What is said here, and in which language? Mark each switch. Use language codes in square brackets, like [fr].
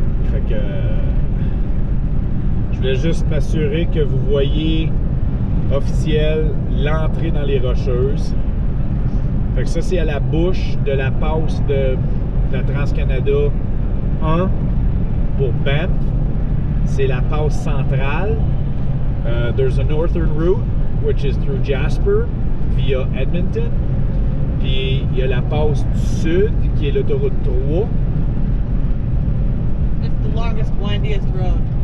[fr] Fait que je voulais juste m'assurer que vous voyez officiel l'entrée dans les Rocheuses. Fait que ça, c'est à la bouche de la passe de la TransCanada 1 pour Banff. C'est la passe centrale. [en] There's a northern route, which is through Jasper, via Edmonton. [fr] Puis il y a la passe du sud, qui est l'autoroute 3. [en] It's the longest, windiest road.